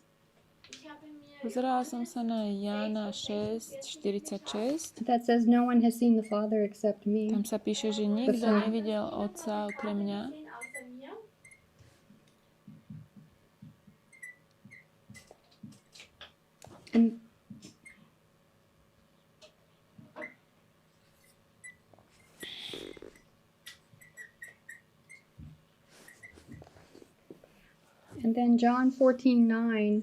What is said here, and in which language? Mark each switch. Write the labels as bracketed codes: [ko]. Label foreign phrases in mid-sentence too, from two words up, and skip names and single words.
[de] Ich habe mir [sk] Pozerala som sa na Jána 6:46. [en] That says no one has seen the Father except me. [sk] Tam sa píše, že nikto nevidel Otca okrem mňa. [de] gesehen außer mir. [en] And then John 14:9.